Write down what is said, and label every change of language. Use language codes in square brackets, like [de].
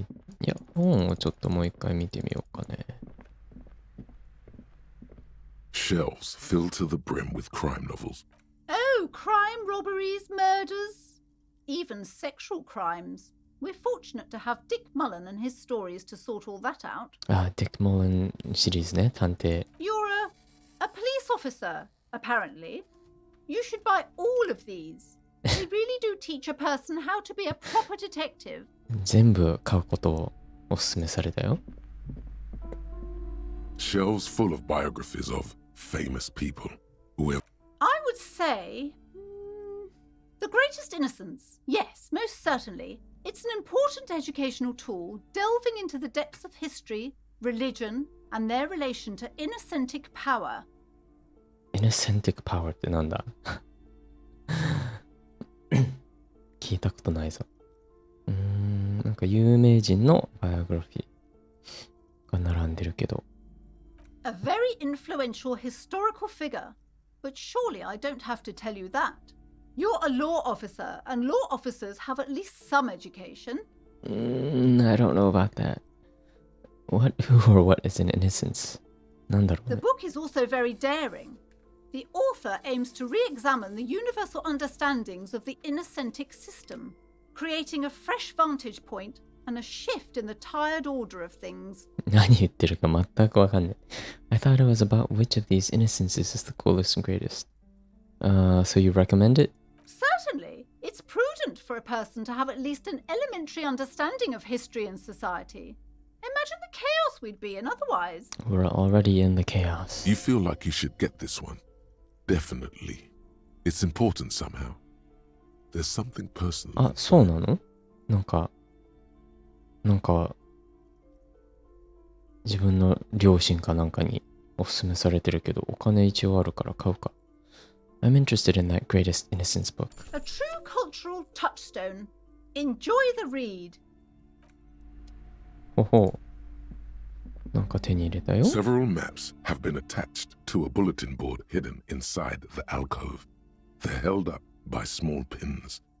[ja] いや、本をちょっともう一回見てみようかね。 [en] Shelves filled to the brim with crime novels. Oh, crime, robberies, murders, even sexual crimes. We're fortunate to have Dick Mullen and his stories to sort all that out. [ja] あ、ディック・モーレンシリーズね、探偵。 [en] You're a police officer, apparently. You should buy all of these. They really do teach a person how to be a proper detective. [ja] 全部買うことをお勧めされたよ。 [en] Shelves full of biographies of famous people who have I would say The Greatest Innocence. Yes, most certainly. It's an important educational tool delving into the depths of history, religion, and their relation to innocentic power. [ja] Innocentic power ってなんだ聞いたことないぞ。なんか有名人のバイオグラフィーが並んでるけど。 [en] A very influential historical figure. But surely I don't have to tell you that. You're a law officer, and law officers have at least some education. I don't know about that. What, who or what is an innocence? [ja] なんだろう [en] The [ja] ね。 [en] book is also very daring. The author aims to re-examine the universal understandings of the innocentic system, creating a fresh vantage point and a shift in the tired order of things. [ja] 何言ってるか全くわかんない。 [en] I thought it was about which of these innocences is the coolest and greatest. So you recommend it? Certainly, it's prudent for a person to have at least an elementary understanding of history and society. Imagine the chaos we'd be in otherwise. We're already in the chaos. You feel like you should get this one. Definitely. It's important somehow. There's something personal. [ja] あ、そうなの？なんか、自分の両親かなんかにおすすめされてるけど、お金一応あるから買うか。 [en] I'm interested in that greatest innocence book. A true cultural touchstone. Enjoy the read. [ja] ほほう。なんか手に入れたよ。 [en] Several maps have been attached to a bulletin board hidden inside the alcove. They're held up by small pins.